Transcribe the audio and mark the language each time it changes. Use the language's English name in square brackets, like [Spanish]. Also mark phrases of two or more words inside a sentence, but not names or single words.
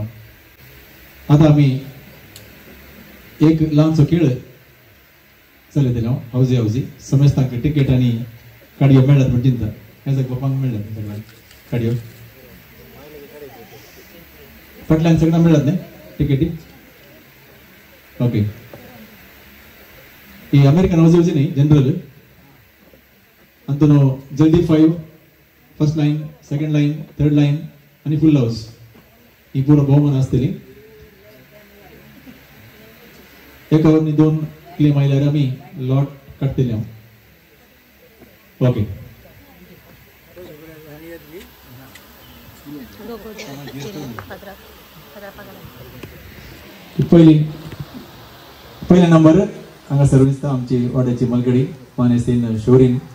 [Konkani] आतां आमी एक ल्हानसो खेळ चलयतले [English] housie housie [Konkani] समज तांकां टिकेट आनी काडयो मेळ्ळ्यात म्हण चिंता ह्या बापांक मेळ्ळ्यात सगळ्यांक काडयो फाटल्यान सगळ्यांक मेळ्ळ्यात न्ही टिकेटी ओके. ही [English] American housie housie [Konkani] न्ही जनरल अंतून जल्दी 5 [English] first line second line third line [Konkani] आणि [English] full house [Konkani] ही पूर्ण बहुमान आसतली. एका वरनी 2 क्लेम आयल्यार आमी लॉट काडटले हांव ओके. पहिला नंबर हांगासर दिसता आमची वाड्याची मलगडी पानेसीन शोरीन.